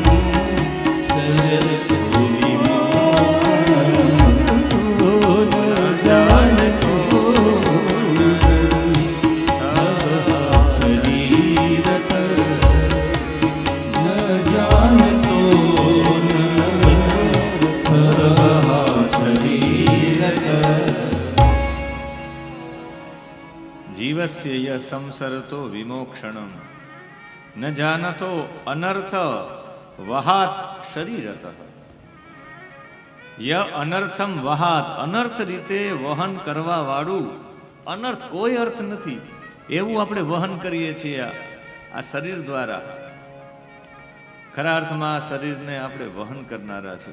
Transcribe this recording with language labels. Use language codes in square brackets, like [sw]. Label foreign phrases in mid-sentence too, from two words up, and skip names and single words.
[sa] सरतो विमोक्षणम् न जानतो शरीरतः न जानतो शरीरतः जीवस्य य संसरतो विमोक्षणम न जानतो अनर्थ वहात शरीरतः [gu] ય અનર્થમ વહાત અનર્થ રીતે વહન કરવા વાળું અનર્થ કોઈ અર્થ નથી એવું આપણે વહન કરીએ છીએ આ શરીર દ્વારા. ખરા અર્થમાં આ શરીરને આપણે વહન કરનારા છે.